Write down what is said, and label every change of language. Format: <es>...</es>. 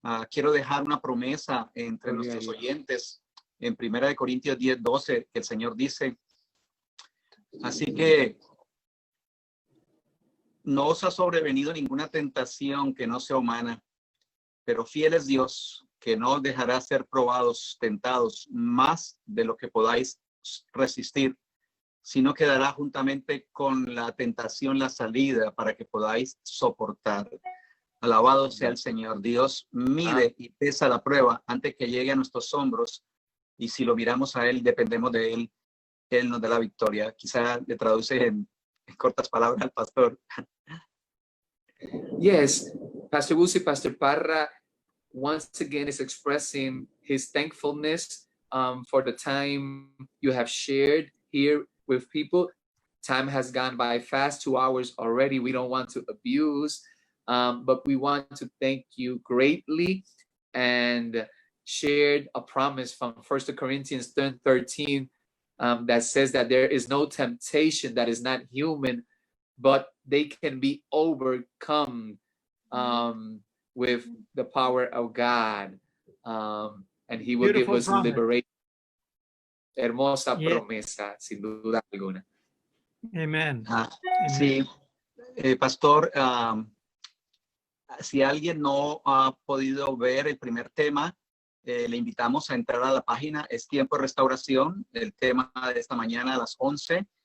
<es>Quiero dejar una promesa entre nuestros oyentes en 1 Corintios 10:12, que el Señor dice: así que no os ha sobrevenido ninguna tentación que no sea humana, pero fiel es Dios, que no os dejará ser probados, tentados más de lo que podáis resistir, sino que dará juntamente con la tentación la salida para que podáis soportar. Alabado sea el Señor. Dios mide y pesa la prueba antes que llegue a nuestros hombros, y si lo miramos a Él, dependemos de Él. Él nos dé la victoria. Quizá le traduce en cortas palabras al pastor.</es> <en>Yes, Pastor Woolsey, Pastor Parra, once again is expressing his thankfulness for the time you have shared here with people. Time has gone by fast, 2 hours already. We don't want to abuse, but we want to thank you greatly, and shared a promise from 1 Corinthians 13 that says that there is no temptation that is not human, but they can be overcome with the power of God, and He will give Beautiful us promise. liberation.</en> <es>Hermosa</es> <en>Yes.</en> <es>promesa, sin duda alguna.</es> <en>Amen.</en> <es>Sí, pastor, si alguien no ha podido ver el primer tema, le invitamos a entrar a la página. Es Tiempo de Restauración, el tema de esta mañana a las 11.</es>